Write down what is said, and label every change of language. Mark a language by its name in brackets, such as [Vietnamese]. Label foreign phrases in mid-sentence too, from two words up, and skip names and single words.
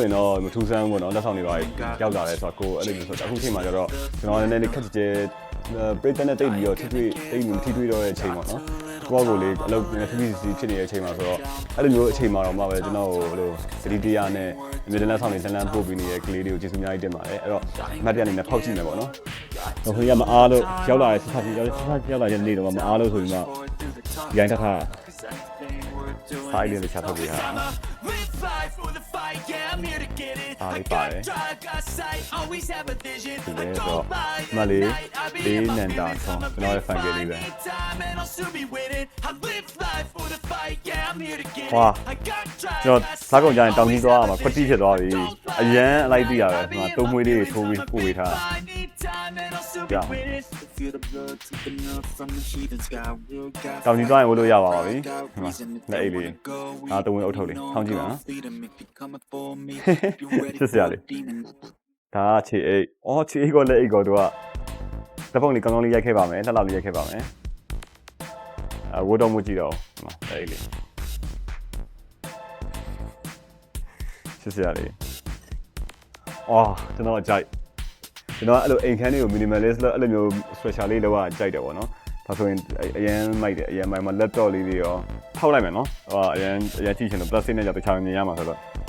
[Burmese] ရင်တော့မထူးဆန်းဘူးပေါ့နော်လက်ဆောင်တွေပါရောက်လာတယ်ဆိုတော့ကိုအဲ့လိုမျိုးဆိုတော့အခုချိန်မှာကျတော့ကျွန်တော်နည်းနည်းလေးခက်ကြဲပရိသတ်နဲ့တိတ်ပြီးတော့ထိတွေ့တော့တဲ့အချိန်ပေါ့နော်ကိုယ့်ကိုယ်လေးအလုပ်နဲ့ PPC ဖြစ်နေတဲ့အချိန်မှာဆိုတော့အဲ့လိုမျိုးအချိန်မှာတော့မှပဲကျွန်တော်ဟိုလိုသတိတရားနဲ့အမြဲတမ်းဆောင်နေတန်းပို့ပြီးနေတဲ့ကလေးတွေကိုကျေးဇူးအများကြီးတင်ပါတယ်အဲ့တော့အမှတ်တရအနေနဲ့ဖောက်ကြည့်မယ်ပေါ့နော်ဟိုကမအားလို့ရောက်လာတဲ့ဆက်ဆက်ရောက်လာတဲ့နေ့တော့မအားလို့ဆိုပြီးမှဒီတိုင်းထပ်ထား Side လေးချက်ထုတ်ပေးထားနော် [English] Live life for the fight, yeah, I'm here to get it. I Ali got pare. drive, got sight, always have a vision. I Today go so by the Mali night, I be Day in my Nanda feelings, song. I'm a [Burmese] ကျွန်တော် [English] big fan လေး fight, [Burmese] ပဲ [English] need time and I'll soon be winning. I live life for the fight, yeah, I'm here to get it. Wow. I got drive, [Burmese] ကျွန်တော် [English] got [Burmese] စားကုန်ကြရင် [English] sight, [Burmese] တောင်းကြီး [English] always [Burmese] သွားရ [English] have [Burmese] မှာ [English] a [Burmese] ခွတိ [English] vision. [Burmese] ဖြစ်သွားပြီ [English] I go [Burmese] အ [English] by [Burmese] ရန် [English] the [Burmese] အလိုက်သိရ [English] night, [Burmese] ပဲ [English] I [Burmese] ဒီ [English] be [Burmese] မှာ [English] in [Burmese] တုံး [English] my [Burmese] မွေးလေးတွေ [English] feelings, [Burmese] ထိုး [English] I'm [Burmese] ပြီး [English] a [Burmese] ပို့ပေး [English] big [Burmese] ထား [English] fight, need time and I'll soon be Yeah. winning. Feel the blood creeping up from the heathens, got will, got [Burmese] တောင်းကြီးသွားရင်ဝလို့ရပါပါပြီ [English] got [Burmese] ဒီမှာ [English] reason if [Burmese] လက် [English] they [Burmese] အိတ်လေး [English] wanna go. [Burmese] အာတုံးဝင်အုပ်ထုတ်လေးထောင်းကြည့်ပါနော် [English] Feed 'em if you're coming for me. You ready [Burmese] ချစ်စရာ [English] for [Burmese] လေး [English] a demon? [Burmese] ဒါကခြေအိတ်အော်ခြေအိတ်ကောလက်အိတ်ကောတို့ကတစ်ပုံလေးကောင်းကောင်းလေးရိုက်ခဲ့ပါမယ်လှလှလေးရိုက်ခဲ့ပါမယ်ဝတ်တော်မှုကြည့်တော့ဒီမှာလက်အိတ်လေးချစ်စရာလေးအော်ကျွန်တော်ကြိုက်ကျွန်တော်အဲ့လိုအိမ်ခန်းလေးကို minimalist လို့အဲ့လိုမျိုး special လေးလောက်ကြိုက်တယ်ပေါ့နော်ဒါဆိုရင်အရန်မိုက်တယ်အရန်မိုက်မှာ laptop လေးတွေရောထောက်လိုက်မယ်နော်ဟိုအရန်ကြည့်ချင်လို့ plastic နဲ့ကြောက်တခြားမြင်ရမှာဆိုတော့